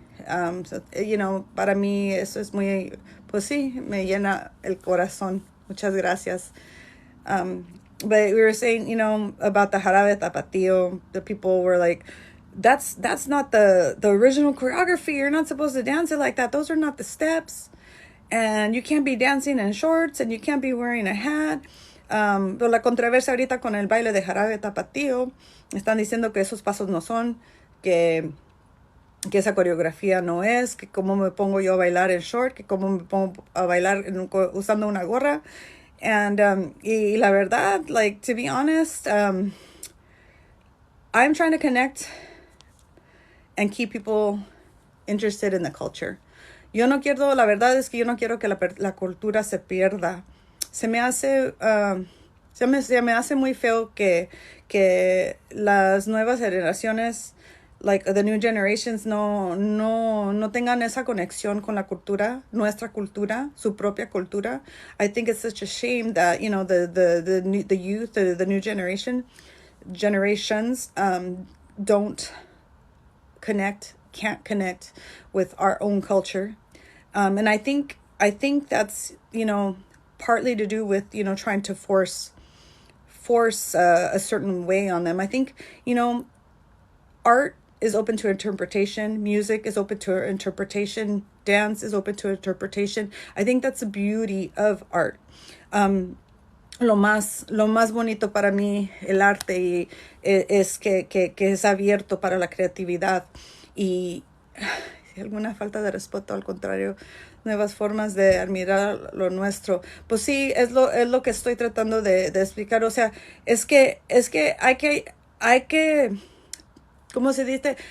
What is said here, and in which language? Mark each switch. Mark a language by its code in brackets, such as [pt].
[es] Para mí eso es muy, pues sí, me llena el corazón. Muchas gracias. [en] But we were saying, about the jarabe tapatío. The people were like, that's not the original choreography. You're not supposed to dance it like that. Those are not the steps. And you can't be dancing in shorts and you can't be wearing a hat. [es] Pero la controversia ahorita con el baile de jarabe tapatío, están diciendo que esos pasos no son, que que esa coreografía no es, que cómo me pongo yo a bailar en short, que cómo me pongo a bailar usando una gorra. [en] And [es] y la verdad, [en] like, to be honest, I'm trying to connect and keep people interested in the culture. [es] Yo no quiero, la verdad es que yo no quiero que la cultura se pierda. Se me hace, se me hace muy feo que las nuevas generaciones, [en] like the new generations, [es] no tengan esa conexión con la cultura, nuestra cultura, su propia cultura. [en] I think it's such a shame that, you know, the youth, the new generations don't can't connect with our own culture. And I think that's, you know, partly to do with, you know, trying to force a certain way on them. I think, you know, art is open to interpretation, music is open to interpretation, dance is open to interpretation. I think that's the beauty of art. [es] Lo más bonito para mí el arte es que es abierto para la creatividad y alguna falta de respeto, al contrario, nuevas formas de admirar lo nuestro. Pues sí, es lo que estoy tratando de explicar. O sea, es que hay que, ¿cómo se dice?